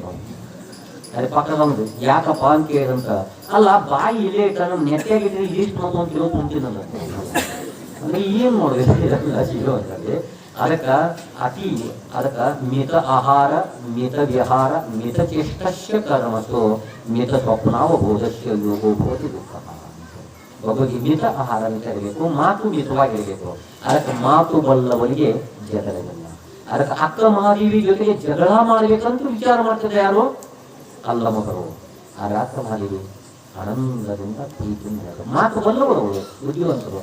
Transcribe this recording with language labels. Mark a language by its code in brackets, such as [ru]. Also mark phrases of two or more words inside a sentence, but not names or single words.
[kn] ಅದೇ ಪಕ್ಕದವನು ಯಾಕಪ್ಪ ಅಂತ ಕೇಳಿದಂತ, ಅಲ್ಲ ಬಾಯಿ ಇಲ್ಲೇ ಇಟ್ಟ ನಮ್ಮ ನೆಟ್ಟಿಯಾಗಿದ್ರೆ ಇಷ್ಟು ಮತ್ತೊಂದು ಕಿಲೋ ತುಂಬ್ತೀನಲ್ಲ ಅಂದ್ರೆ ಏನ್ ನೋಡ್ಬೇಕು ಸಿಗೋ ಅಂತಲ್ಲಿ. [sa] ಅದಕ್ಕ ಮಿತ ಆಹಾರ, ಮಿತ ವಿಹಾರ, ಮಿತ ಚೇಷ್ಟಸ್ಯ ಕರ್ಮಸು, ಮಿತ ಸ್ವಪ್ನಾವಬೋಧಸ್ಯ ಯೋಗೋ ಭವತಿ ದುಃಖ. [kn] ಒಬ್ಬರಿಗೆ ಮಿತ ಆಹಾರ ಅಂತ ಇರಬೇಕು, ಮಾತು ಮಿತವಾಗಿರಬೇಕು. ಅದಕ್ಕೆ ಮಾತು ಬಲ್ಲವನಿಗೆ ಜಗಳವಿಲ್ಲ. ಅದಕ್ಕೆ ಅಕ್ಕ ಮಹಾದೇವಿ ಜೊತೆಗೆ ಜಗಳ ಮಾಡ್ಬೇಕಂತ ವಿಚಾರ ಮಾಡ್ತಿದ್ದೆ ಯಾರು? ಅಲ್ಲ ಮಗರು. ಆಗ ಅಕ್ಕ ಮಹಾದೇವಿ ಆನಂದದಿಂದ ಪ್ರೀತಿಯಿಂದ ಮಾತು ಬಲ್ಲವರು, ಬುದ್ಧಿವಂತರು.